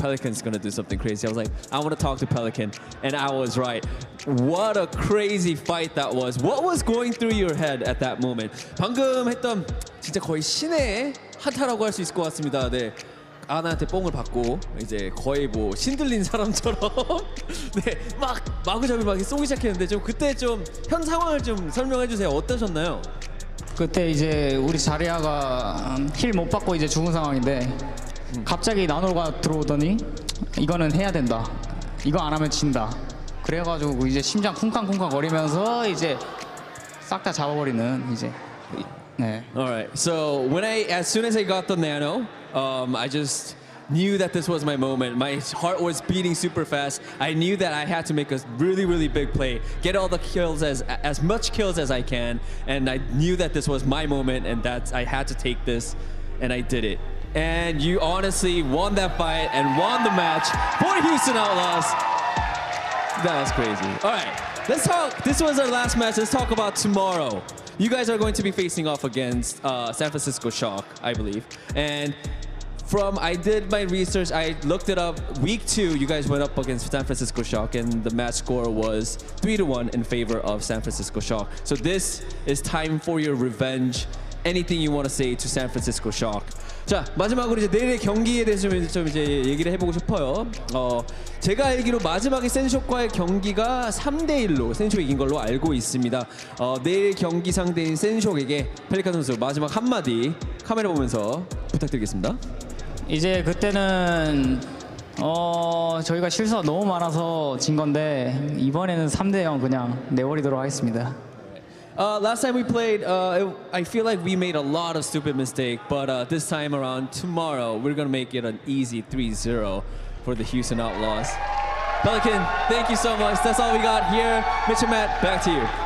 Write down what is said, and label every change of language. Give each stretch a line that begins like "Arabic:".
English: Pelican's gonna do something crazy. I was like, I want to talk to Pelican, and I was right. What a crazy fight that was. What was going through your head at that moment?
Korean: 방금 했던 진짜 거의 신의 한타라고 할 수 있을 것 같습니다. 네. 아나한테 뽕을 받고 이제 거의 뭐 신들린 사람처럼 네, 막 마구잡이 막 쏘기 시작했는데 좀 그때 좀 현 상황을 좀 설명해 주세요. 어떠셨나요? 그때 이제 우리 자리아가 힐 못 받고 이제 죽은 상황인데 갑자기 나노가 들어오더니 이거는 해야 된다. 이거 안 하면 진다. 그래가지고 이제 심장 쿵쾅쿵쾅 거리면서 이제 싹 다 잡아버리는 이제. 네.
English: All right. So as soon as I got the nano, I just knew that this was my moment. My heart was beating super fast. I knew that I had to make a really, really big play, get all the kills, as much kills as I can, and I knew that this was my moment and that I had to take this, and I did it. And you honestly won that fight and won the match for Houston Outlaws. That was crazy. All right, let's talk. This was our last match. Let's talk about tomorrow. You guys are going to be facing off against San Francisco Shock, I believe. And I did my research, I looked it up. Week 2, you guys went up against San Francisco Shock, and the match score was 3-1 in favor of San Francisco Shock. So this is time for your revenge. Anything you want to say to San Francisco Shock?
Korean: 자, 마지막으로 이제 내일의 경기에 대해서 좀 이제 얘기를 해보고 싶어요. 제가 알기로 마지막에 센쇼과의 경기가 3대1로 센쇼가 이긴 걸로 알고 있습니다. 내일 경기 상대인 센쇼에게 펠리칸 선수 마지막 한마디 카메라 보면서 부탁드리겠습니다. 이제 그때는 저희가 실수가 너무 많아서 진 건데 이번에는 3대0 그냥 내버리도록 하겠습니다.
English: Last time we played, I feel like we made a lot of stupid mistakes, but this time around, tomorrow, we're going to make it an easy 3-0 for the Houston Outlaws. Pelican, thank you so much. That's all we got here. Mitch and Matt, back to you.